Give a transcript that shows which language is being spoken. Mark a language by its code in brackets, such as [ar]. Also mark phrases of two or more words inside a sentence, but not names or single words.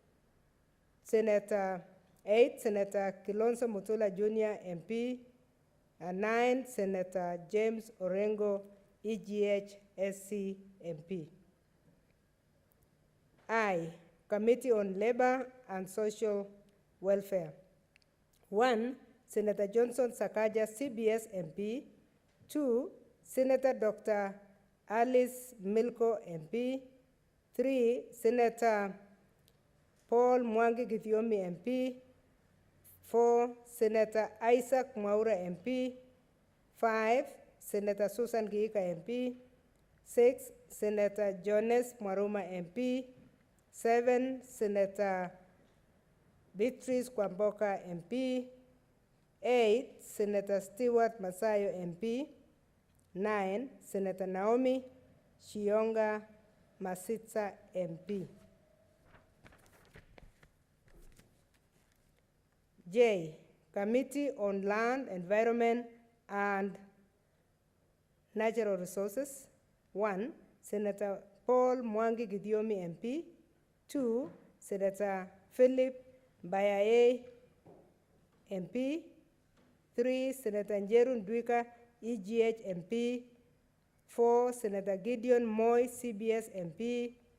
[en] 8, Senator Kilonso Mutula Jr., MP. And 9, Senator James Orengo, EGH, SC, MP. I, Committee on Labor and Social Welfare. 1, Senator Johnson Sakaja, CBS, MP. 2, Senator Dr. Alice Milko, MP. 3, Senator Paul Mwangi Githiomi, MP. 4, Senator Isaac Mwaura, MP. 5, Senator Susan Giika, MP. 6, Senator Jones Mwaruma, MP. 7, Senator Beatrice Kwamboka, MP. 8, Senator Stewart Masayo, MP. 9, Senator Naomi Shionga Masitsa, MP. J, Committee on Land, Environment, and Natural Resources. 1, Senator Paul Mwangi Githiomi, MP. 2, Senator Philip Bayaye, MP. 3, Senator Njeru Ndwika, EGH, MP. 4, Senator Gideon Moy, CBS, MP.